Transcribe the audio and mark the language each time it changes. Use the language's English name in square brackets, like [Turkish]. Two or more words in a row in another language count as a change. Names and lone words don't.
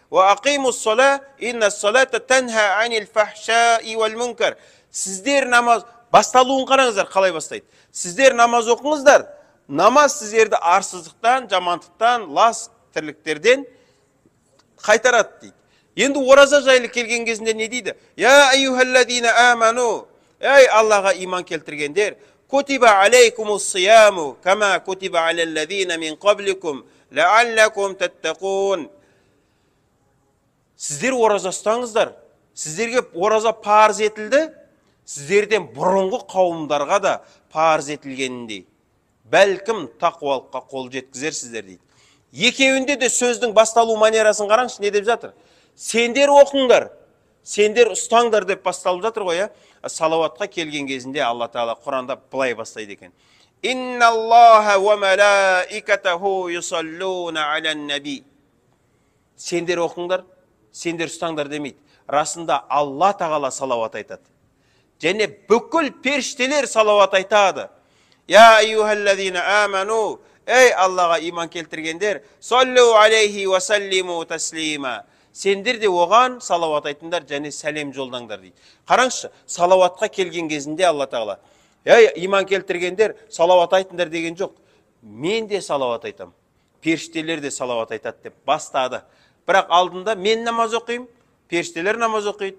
[Kazakh] Сіздер намаз, басталуын қараңыздар, қалай бастайды? Сіздер намаз оқыңыздар. Намаз сіздерді арсыздықтан, жамандықтан, лас тірліктерден қайтарады дейді. Енді ораза жайлы келген кезінде не дейді? [Arabic] يا أيها الذين آمنوا, [Kazakh] ей Аллаға иман келтіргендер, [Arabic] كتب عليكم الصيام كما كتب على الذين من قبلكم لعلكم تتقون. [Kazakh] Сіздер ораза ұстаңыздар. Сіздерге ораза парыз етілді, сіздерден бұрынғы қауымдарға да парыз етілгеніндей. Бәлкім тақуалыққа қол жеткізерсіздер дейді. Екеуінде де сөздің басталу манерасын қараңыз, не деп жатыр? Сендер оқыңдар, сендер ұстаңдар деп басталып жатыр ғой, салауатқа келген кезінде Алла Тағала Құранда былай бастайды екен. [Arabic] إن الله وملائكته يصلون على النبي. [Kazakh] Сендер оқыңдар, сендер ұстаңдар демейді. Расында Алла Тағала салауат айтады. Және бүкіл періштелер салауат айтады. [Arabic] يا أيها الذين آمنوا, [Kazakh] ей Аллаға иман келтіргендер, [Arabic] صلوا عليه وسلموا تسليما. [Kazakh] Сендер де оған салауат айтыңдар және сәлем жолдаңдар дейді. Қараңызшы, салауатқа келген кезінде Алла Тағала, ей иман келтіргендер, салауат айтыңдар деген жоқ. Мен де салауат айтам, періштелер де салауат айтады деп бастады. Бірақ алдында мен намаз оқимын, періштелер намаз оқиды.